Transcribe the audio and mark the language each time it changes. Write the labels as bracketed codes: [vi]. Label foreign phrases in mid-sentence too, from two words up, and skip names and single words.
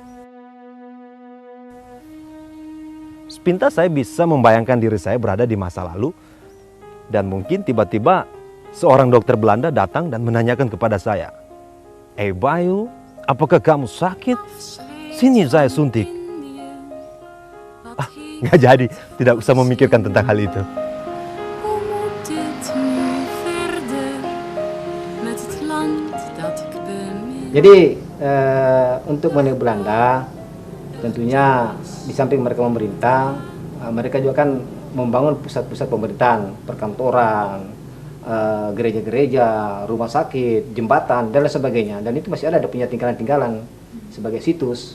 [id] Sepintas saya bisa membayangkan diri saya berada di masa lalu, dan mungkin tiba-tiba seorang dokter Belanda datang dan menanyakan kepada saya, Bayu, apakah kamu sakit? Sini saya suntik. Nggak jadi, tidak usah memikirkan tentang hal itu. [nl] Hoe moet dit nu verder met het land dat ik bemin? [id] Jadi untuk mengenai Belanda, tentunya di samping mereka memerintah, mereka juga kan membangun pusat-pusat pemerintahan, perkantoran, gereja-gereja, rumah sakit, jembatan, dan lain sebagainya. Dan itu masih ada punya tinggalan-tinggalan sebagai situs.